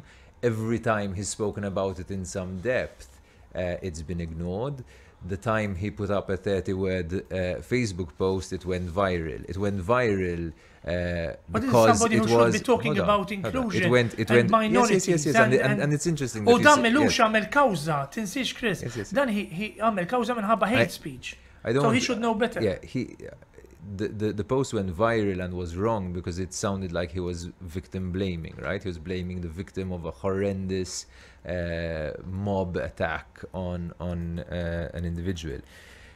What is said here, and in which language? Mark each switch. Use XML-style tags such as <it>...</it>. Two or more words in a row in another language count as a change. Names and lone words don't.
<en>Every time he's spoken about it in some depth, it's been ignored. The time he put up a 30-word Facebook post, it went viral. It went viral but because somebody it who was... should be talking about inclusion and minorities. Yes. And it's interesting that</en> <mt>U dan melux għamel kawza, tinsiex Chris.</mt> <en>Yes.</en> <mt>Dan he għamel kawza minħabba</mt> <en>hate speech. So he should know better. Yeah, the post went viral and was wrong because it sounded like he was victim blaming, right? He was blaming the victim of a horrendous mob attack on an individual.</en>